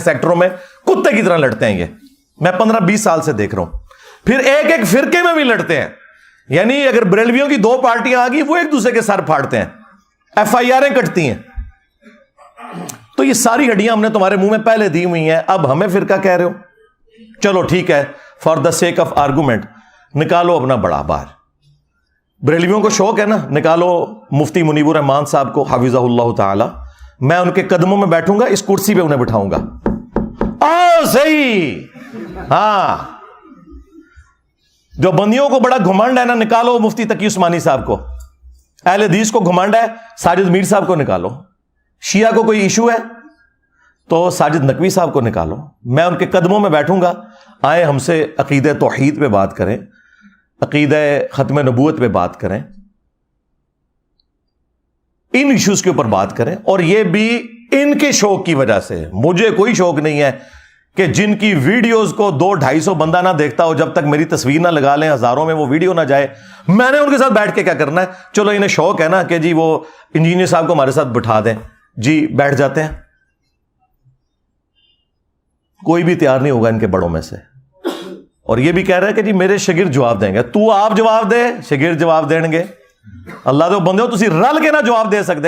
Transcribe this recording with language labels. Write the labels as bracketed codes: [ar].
[ur] سیکٹروں میں کتے کی طرح لڑتے ہیں یہ, میں 15-20 سال سے دیکھ رہا ہوں. پھر ایک ایک فرقے میں بھی لڑتے ہیں, یعنی اگر بریلویوں کی 2 پارٹیاں آ گئی, وہ ایک دوسرے کے سر پھاڑتے ہیں, FIR کٹتی ہیں. تو یہ ساری ہڈیاں ہم نے تمہارے منہ میں پہلے دی ہوئی ہیں, اب ہمیں فرقہ کہہ رہے ہو. چلو ٹھیک ہے, [en] for the sake of argument [ur] نکالو اپنا بڑا باہر. بریلویوں کو شوق ہے نا, نکالو مفتی منیب الرحمان صاحب کو حفظہ اللہ تعالی, میں ان کے قدموں میں بیٹھوں گا, اس کرسی پہ انہیں بٹھاؤں گا. صحیح. ہاں, جو بندیوں کو بڑا گھمنڈ ہے نا, نکالو مفتی تقی عثمانی صاحب کو. اہل حدیث کو گھمنڈ ہے, ساجد میر صاحب کو نکالو. شیعہ کو کوئی ایشو ہے تو ساجد نقوی صاحب کو نکالو, میں ان کے قدموں میں بیٹھوں گا. آئے ہم سے عقیدہ توحید پہ بات کریں, عقیدہ ختم نبوت پہ بات کریں, ان ایشوز کے اوپر بات کریں. اور یہ بھی ان کے شوق کی وجہ سے. مجھے کوئی شوق نہیں ہے کہ جن کی ویڈیوز کو 200-250 بندہ نہ دیکھتا ہو, جب تک میری تصویر نہ لگا لیں, ہزاروں میں وہ ویڈیو نہ جائے, میں نے ان کے ساتھ بیٹھ کے کیا کرنا ہے. چلو انہیں شوق ہے نا کہ جی وہ انجینئر صاحب کو ہمارے ساتھ بٹھا دیں, جی بیٹھ جاتے ہیں. کوئی بھی تیار نہیں ہوگا ان کے بڑوں میں سے. اور یہ بھی کہہ رہا ہے کہ جی میرے شاگرد جواب دیں گے. تو آپ جواب دے, شاگرد جواب دیں گے. [pa] اللہ دے بندے ہو تسی رل کے نہ جواب دے سکتے.